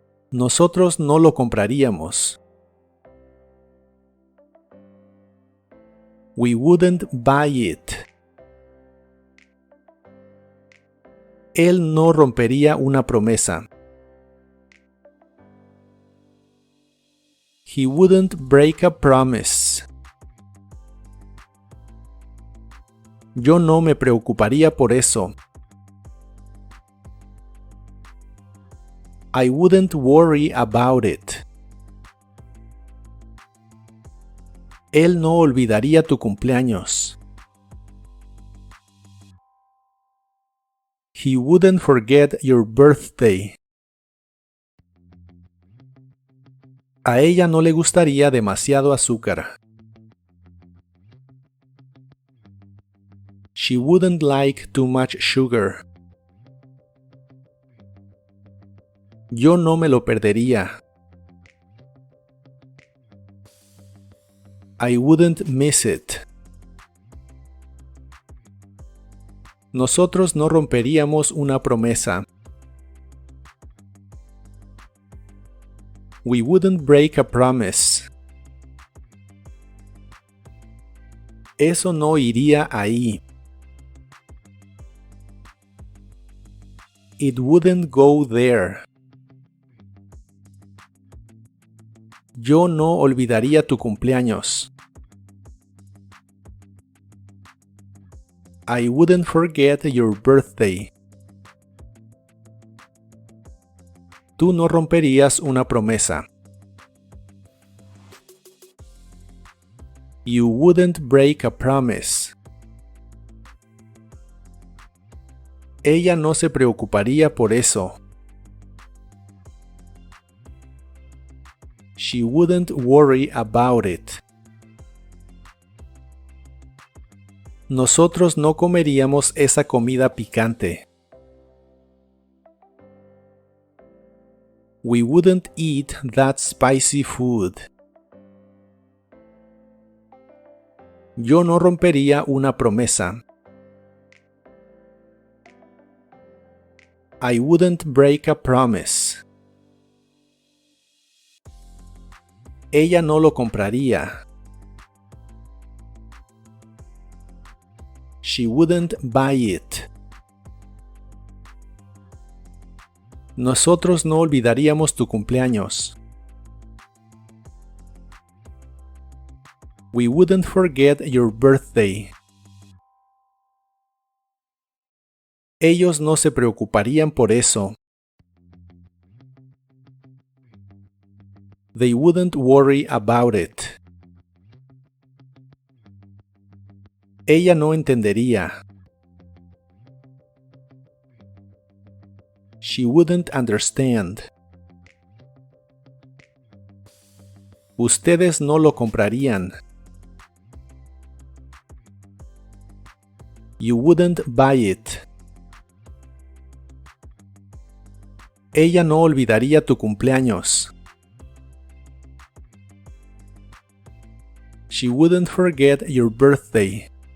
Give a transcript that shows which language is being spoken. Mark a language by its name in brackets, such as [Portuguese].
[Spanish] Nosotros no lo compraríamos. [English] We wouldn't buy it. [Spanish] Él no rompería una promesa. [English] He wouldn't break a promise. [Spanish] Yo no me preocuparía por eso. [English] I wouldn't worry about it. [Spanish] Él no olvidaría tu cumpleaños. [English] He wouldn't forget your birthday. [Spanish] A ella no le gustaría demasiado azúcar. [English] She wouldn't like too much sugar. [Spanish] Yo no me lo perdería. [English] I wouldn't miss it. [Spanish] Nosotros no romperíamos una promesa. [English] We wouldn't break a promise. [Spanish] Eso no iría ahí. [English] It wouldn't go there. [Spanish] Yo no olvidaría tu cumpleaños. [English] I wouldn't forget your birthday. [Spanish] Tú no romperías una promesa. [English] You wouldn't break a promise. [Spanish] Ella no se preocuparía por eso. [English] She wouldn't worry about it. [Spanish] Nosotros no comeríamos esa comida picante. [English] We wouldn't eat that spicy food. [Spanish] Yo no rompería una promesa. [English] I wouldn't break a promise. [Spanish] Ella no lo compraría. [English] She wouldn't buy it. [Spanish] Nosotros no olvidaríamos tu cumpleaños. [English] We wouldn't forget your birthday. [Spanish] Ellos no se preocuparían por eso. [English] They wouldn't worry about it. [Spanish] Ella no entendería. [English] She wouldn't understand. [Spanish] Ustedes no lo comprarían. [English] You wouldn't buy it. [Spanish] Ella no olvidaría tu cumpleaños. [English] She wouldn't forget your birthday.